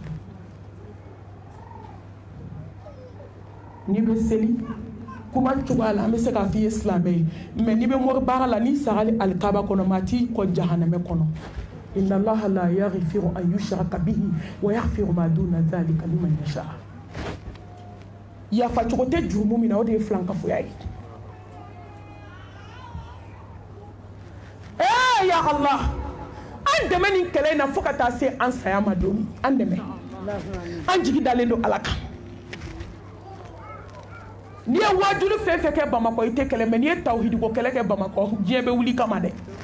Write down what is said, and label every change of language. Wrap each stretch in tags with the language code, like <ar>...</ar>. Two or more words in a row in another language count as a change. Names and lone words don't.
<bm>n'i bɛ seli kuma cogoya la an bɛ se k'a f'i ye silamɛ ye mais n'i bɛ mori baara la n'i sagali alikaba kɔnɔ maa t'i kɔ jahanamɛ kɔnɔ</bm> <ar>إن الله لا يغفر أن يشرك به ويغفر ما دون ذلك لمن يشاء</ar> <bm>yafa cogo tɛ jurumu min na o de ye filankafoya ye</bm> <ar>يا الله</ar> <bm>an dɛmɛ nin kɛlɛ in na fo ka taa se an saya ma don min an dɛmɛ an jigi dalen don ala kan n'i ye wajulu fɛn fɛn kɛ Bamakɔ i tɛ kɛlɛ mais n'i ye tawhidi ko kɛlɛ kɛ Bamakɔ diɲɛ bɛ wuli kama dɛ</bm>